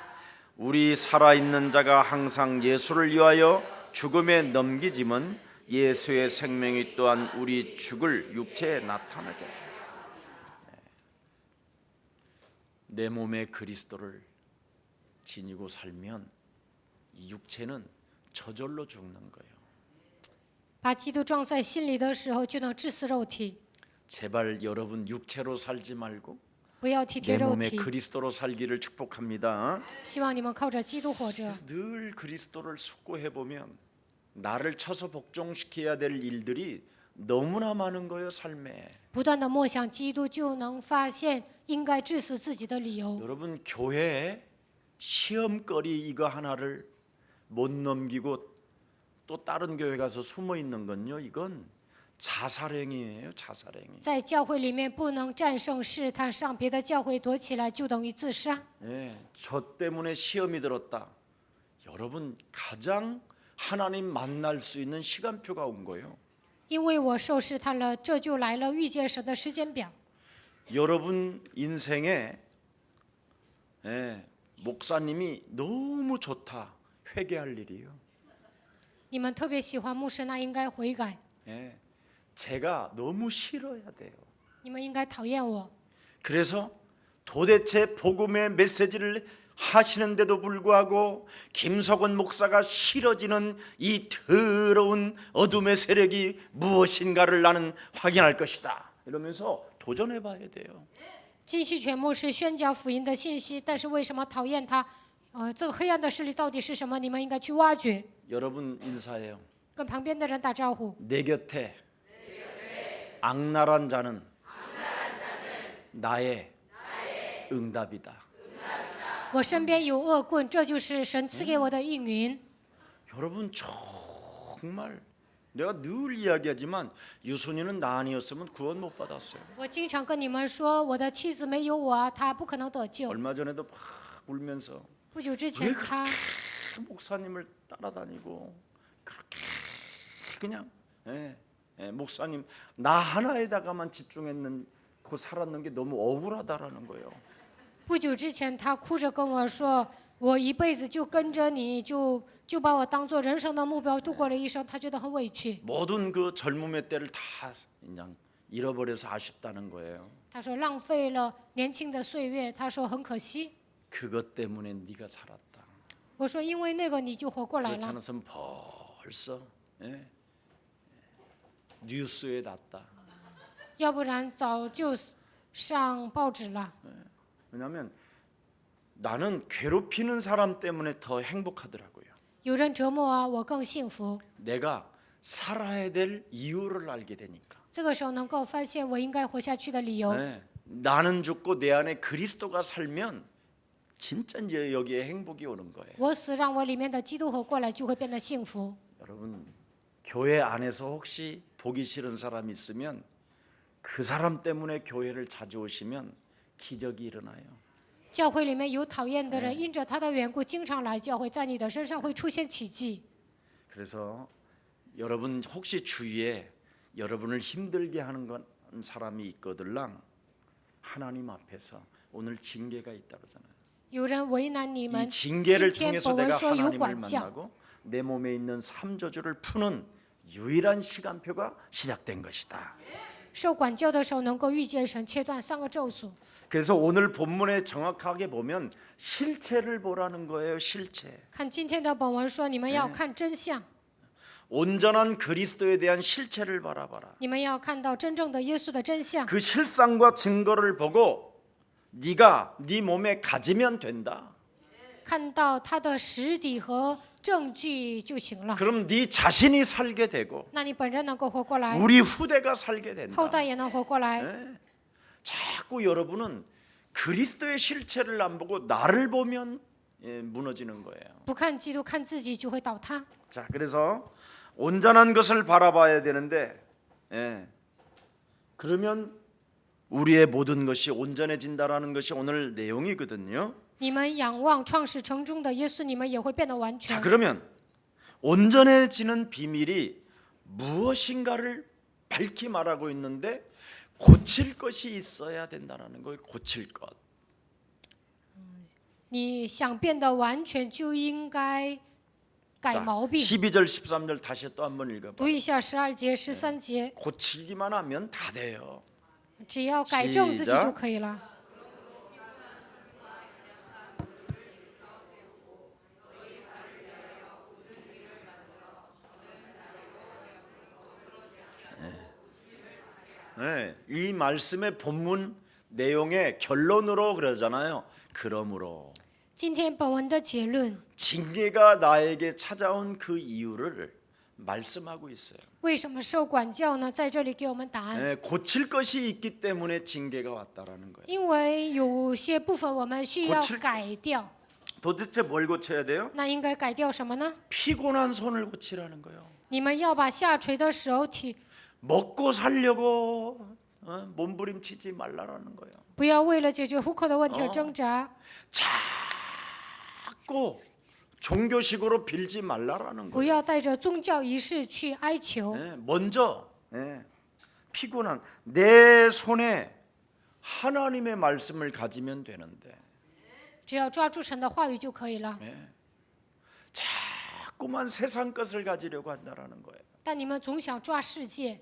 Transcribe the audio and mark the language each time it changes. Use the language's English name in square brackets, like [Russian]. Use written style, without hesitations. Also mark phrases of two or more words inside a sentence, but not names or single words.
[Korean] 우리 살아있는 자가 항상 예수를 위하여 죽음에 넘기짐은 예수의 생명이 또한 우리 죽을 육체에 나타나게 하라. 내 몸에 그리스도를 지니고 살면 이 육체는 저절로 죽는 거예요. [Chinese] 把基督装在心里的时候，就能致死肉体。 [Korean] 제발 여러분 육체로 살지 말고 [Chinese] 不要体贴 [Korean] 내 [Chinese] 肉 [Korean] 몸에 [Chinese] 体， [Korean] 그리스도로 살기를 축복합니다. [Chinese] 希望你们靠着基督活着。 [Korean] 늘 그리스도를 숙고해 보면 나를 쳐서 복종시켜야 될 일들이 너무나 많은 거예요, 삶에. [Chinese] 不断的默想基督，就能发现应该致死自己的理由。 [Korean] 여러분 교회에 시험거리 이거 하나를 못 넘기고 또 다른 교회 가서 숨어 있는 건요, 이건 자살행위예요, 자살행위. [Chinese] 在教会里面不能战胜试探，上别的教会躲起来就等于自杀。 [Korean] 예, 저 때문에 시험이 들었다. 여러분 가장 하나님 만날 수 있는 시간표가 온 거예요. [Chinese] 因为我受试探了，这就来了遇见神的时间表。 [Korean] 여러분 인생에 목사님이 너무 좋다. 회개할 일이요. [Chinese] 你们特别喜欢牧师，那应该悔改。 [Korean] 제가 너무 싫어야 돼요. [Chinese] 你们应该讨厌我。 [Korean] 그래서 도대체 복음의 메시지를 하시는데도 불구하고 김석원 목사가 싫어지는 이 더러운 어둠의 세력이 무엇인가를 나는 확인할 것이다. 이러면서 도전해 봐야 돼요. [Chinese] 金希全牧师宣讲福音的信息，但是为什么讨厌他？这个黑暗的势力到底是什么？你们应该去挖掘。 [Korean] 여러분 인사해요. [Chinese] 跟旁边的人打招呼。 [Korean] 내 곁에 악랄한 자는 나의 응답이다. [Chinese] 我身边有恶棍，这就是神赐给我的应允。 [Korean] 여러분 정말 내가 늘 이야기하지만 유순이는 나 아니었으면 구원 못 받았어요. [Chinese] 我经常跟你们说，我的妻子没有我，她不可能得救。 [Korean] 얼마 전에도 막 울면서 [Chinese] 不久之前，她 [Korean] 목사님을 따라다니고 그렇게 그냥 목사님 나 하나에다가만 집중했는 그 살았는 게 너무 억울하다라는 거예요. [Chinese] 不久之前，她哭着跟我说，我一辈子就跟着你，就把我当做人生的目标度过了一生，她觉得很委屈。 [Korean] 모든 그 젊음의 때를 다 그냥 잃어버려서 아쉽다는 거예요. [Chinese] 她说浪费了年轻的岁月，她说很可惜。 [Korean] 그것 때문에 네가 살았다. [Chinese] 我说因为那个你就活过来 [Korean] 그렇지 [Chinese] 了， [Korean] 않았으면 벌써 뉴스에 났다. [Chinese] 要不然早就上报纸了。 [Korean] 왜냐하면 나는 괴롭히는 사람 때문에 더 행복하더라고요. [Chinese] 有人折磨啊，我更幸福。 [Korean] 내가 살아야 될 이유를 알게 되니까. [Chinese] 这个时候能够发现我应该活下去的理由。 [Korean] 나는 죽고 내 안에 그리스도가 살면 진짜 이제 여기에 행복이 오는 거예요. [Chinese] 我死让我里面的基督活过来，就会变得幸福。 [Korean] 여러분 교회 안에서 혹시 보기 싫은 사람이 있으면 그 사람 때문에 교회를 자주 오시면 기적이 일어나요. [Chinese] 教会里面有讨厌的人，因着他的缘故经常来教会，在你的身上会出现奇迹。 [Korean] 그래서 여러분 혹시 주위에 여러분을 힘들게 하는 건 사람이 있거들랑 하나님 앞에서 오늘 징계가 있다 그러잖아요. [Chinese] 有人为难你 [Korean] 이 [Chinese] 们，今 [Korean] 징계를 [Chinese] 天 [Korean] 통해서 [Chinese] 本文 [Korean] 내가 [Chinese] 说有 [Korean] 하나님을 [Chinese] 管教， [Korean] 만나고 내 몸에 있는 삼저주를 푸는 유일한 시간표가 시작된 것이다. [Chinese] 受管教的时候能够遇见神，切断3个咒诅。 [Korean] 그래서 오늘 본문에 정확하게 보면 실체를 보라는 거예요. 실체. [Chinese] 看今天的本文说，你们要看真相， [Korean] 온전한 그리스도에 대한 실체를 바라봐라. [Chinese] 你们要看到真正的耶稣的真相。 [Korean] 그 실상과 증거를 보고 네가 네 몸에 가지면 된다. [Chinese] 看到他的实底和证据就行了。 [Korean] 그럼 네 자신이 살게 되고 [Chinese] 那你本人能够活过来， [Korean] 우리 후대가 살게 된다. [Chinese] 后代也能活过来。 [Korean] 자꾸 여러분은 그리스도의 실체를 안 보고 나를 보면 무너지는 거예요. [Chinese] 不看基督，看自己就会倒塌。 [Korean] 자, 그래서 온전한 것을 바라봐야 되는데, 그러면 우리의 모든 것이 온전해진다라는 것이 오늘 내용이거든요. [Chinese] 你们仰望创始成终的耶稣，你们也会变得完 [Korean] 자, [Chinese] 全。 [Korean] 그러면 온전해지는 비밀이 무엇인가를 밝히 말하고 있는데 고칠 것이 있어야 된다는 거예요. 고칠 것. [Chinese] 你想变得完全，就应该改 [Korean] 자, [Chinese] 毛病。 [Korean] 12절 13절 다시 또 한번 읽어봐. [Chinese] 读一下12节、13节， [Korean] 고치기만 하면 다 돼요. [Chinese] 只要改正自己 [Korean] 시작 [Chinese] 就可以了。 [Korean] 이 말씀의 본문 내용의 결론으로 그러잖아요. 그러므로 [Chinese] 今天本文的结论， [Korean] 징계가 나에게 찾아온 그 이유를 말씀하고 있어요. [Chinese] 为什么受管教呢？在这里给我们答案。 [Korean] 고칠 것이 있기 때문에 징계가 왔다라는 거예요. [Chinese] 因为有些部分我们需要 [Korean] 고칠 [Chinese] 改掉， [Korean] 도대체 뭘 고쳐야 돼요? [Chinese] 那应该改掉什么呢？ [Korean] 피곤한 손을 고치라는 거예요. [Chinese] 你们要把下垂的手体， [Korean] 먹고 살려고 몸부림치지 말라라는 거예요. [Chinese] 不要为了解决糊口的问题而挣扎， [Korean] 자꾸 종교식으로 빌지 말라라는 [Chinese] 不 [Korean] 거예요. [Chinese] 要带着宗教仪式去哀求。 [Korean] 먼저 피곤한 내 손에 하나님의 말씀을 가지면 되는데 [Chinese] 只要抓住神的话语就可以了。 [Korean] 자꾸만 세상 것을 가지려고 한다라는 거예요. [Chinese] 但你们总想抓世界，